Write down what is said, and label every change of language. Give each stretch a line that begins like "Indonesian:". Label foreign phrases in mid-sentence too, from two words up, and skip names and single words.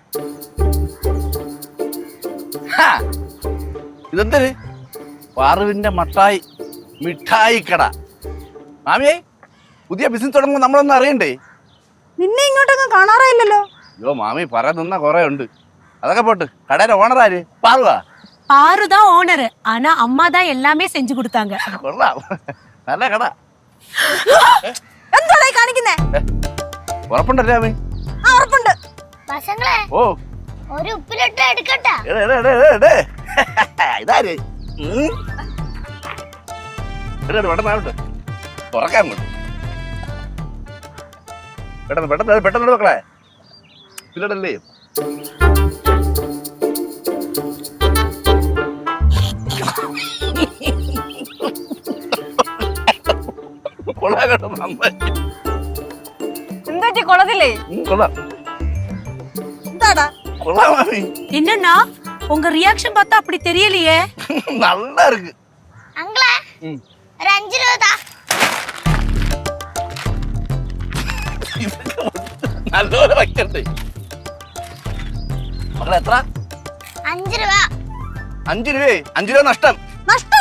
Malayalam: ഇതെന്തൊരു പാറുവിന്റെ മിഠായി കട. മാമിയെ, പുതിയ ബിസിനസ് തുടങ്ങുമ്പോൾ നമ്മളൊന്നും അറിയണ്ടേ? നിന്നെ ഇങ്ങോട്ടൊന്നും കാണാറായില്ലല്ലോ. അയ്യോ മാമി, പറയുന്ന കുറെ ഉണ്ട്. അതൊക്കെ പോട്ട്, കടയുടെ ഓണർ ആര്? പാറുവാ?
Tamil: பாருதான் ஓனர். ஆனா அம்மா தான் எல்லாமே செஞ்சு கொடுத்தாங்க.
Malayalam: കൊള്ളാം, നല്ല കട. എന്താ കാണിക്കുന്നേ? ഉറപ്പുണ്ടല്ലേ മാമി? ആ, ഉറപ്പുണ്ട്. പശങ്ങളെ, ഓ, ഒരു ഉപ്പിലിട്ട് എടുക്കട്ടാ. ഇതാര്? പെട്ടെന്ന് തുറക്കാൻ പെട്ടെന്ന് മക്കളെ, പിള്ളടല്ലേ? എന്താ കൊള്ളതില്ലേ? എന്താടാ?
Tamil: என்னன்னா உங்க ரியாக்ஷன் பார்த்தா அப்படி தெரியலையே. நல்லா இருக்கு.
Malayalam: അങ്കിളെ, ഒരു 5 രൂപ താ. നല്ലപോലെ വയ്ക്കണ്ടേ മക്കളെ? എത്ര? 5 രൂപ. 5 രൂപ? 5 രൂപ നഷ്ടം? നഷ്ടോ?